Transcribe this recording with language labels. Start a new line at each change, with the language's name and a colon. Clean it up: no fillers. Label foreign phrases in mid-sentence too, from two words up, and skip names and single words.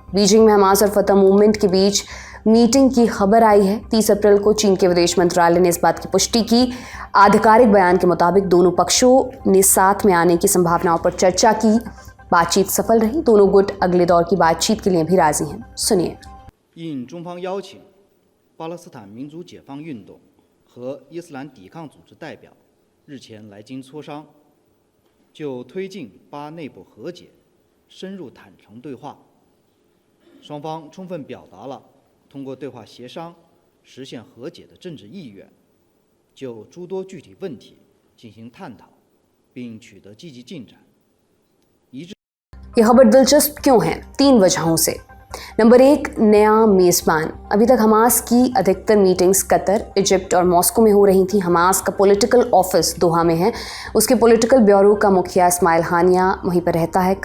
Hindi: बीजिंग में हमास और फतह मूवमेंट के बीच मीटिंग की खबर आई है। 30 अप्रैल को चीन के विदेश मंत्रालय ने इस बात की पुष्टि की। आधिकारिक बयान के मुताबिक दोनों पक्षों ने साथ में आने की संभावनाओं पर चर्चा की। बातचीत सफल रही। दोनों गुट अगले दौर की बातचीत के लिए भी राजी हैं। सुनिए।
Chinese: 应中方邀请，巴勒斯坦民族解放运动和伊斯兰抵抗组织代表日前来京磋商，就推进巴内部和解深入坦诚对话。双方充分表达了通过对话协商实现和解的政治意愿，就诸多具体问题进行探讨，并取得积极进展。一致
Hindi: ये खबर दिलचस्प क्यों है? 3 वजहों से। नंबर 1, नया मेज़बान। अभी तक हमास की अधिकतर मीटिंग्स कतर, इजिप्ट और मॉस्को में हो रही थी। हमास का
English: political office
Hindi: दोहा में है। उसके
English: political bureau
Hindi: का मुखिया इस्माइल हानिया वहीं पर रहता है।